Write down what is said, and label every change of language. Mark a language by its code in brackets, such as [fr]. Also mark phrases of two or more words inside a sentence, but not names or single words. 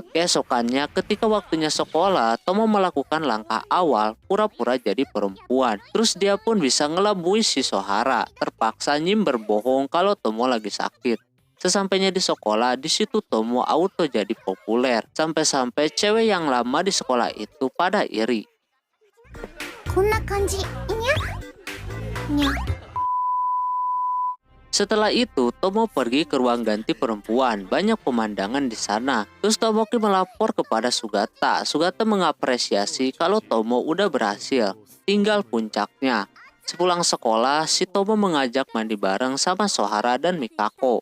[id] Keesokannya, ketika waktunya sekolah, Tomo melakukan langkah awal pura-pura jadi perempuan. Terus dia pun bisa ngelabui si Sohara. Terpaksa Nyim berbohong kalau Tomo lagi sakit. Sesampainya di sekolah, di situ Tomo auto jadi populer. Sampai-sampai cewek yang lama di sekolah itu pada iri. [ja] こんな感じにゃにゃ [id] Setelah itu, Tomo pergi ke ruang ganti perempuan. Banyak pemandangan di sana. Terus Tomoki melapor kepada Sugata. Sugata mengapresiasi kalau Tomo udah berhasil. Tinggal puncaknya. Sepulang sekolah, si Tomo mengajak mandi bareng sama Sohara dan Mikako.